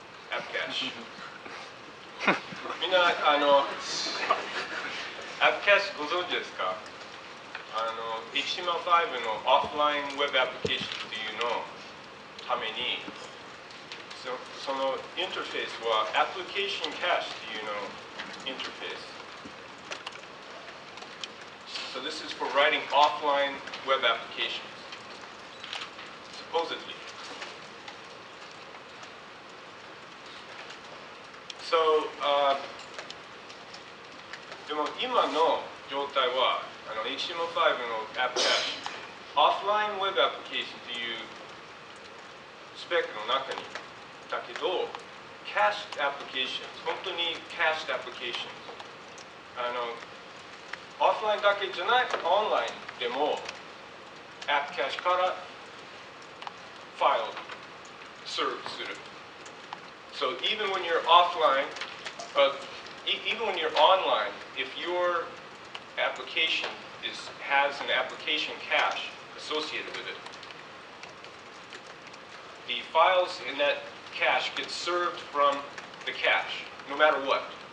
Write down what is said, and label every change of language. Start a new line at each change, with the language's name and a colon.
Japanese: アップキャッシュ。みんなアップキャッシュご存知ですか？HTML5 のオフラインウェブアプリケーションっていうのためにそのインターフェースはアプリケーションキャッシュっていうのインターフェース。
English: So this is for writing offline web applications, supposedly.
Japanese: So, でも今の状態はHTML5 のアップキャッシュ、オフラインウェブアプリケーションっていうスペックの中にだけど、キャッシュアプリケーション、本当にキャッシュアプリケーション、オフラインだけじゃない、オンラインでもアップキャッシュからファイルをサーブする。
English: So even when you're offline, even when you're online, if your application has an application cache associated with it, the files in that cache get served from the cache, no matter what.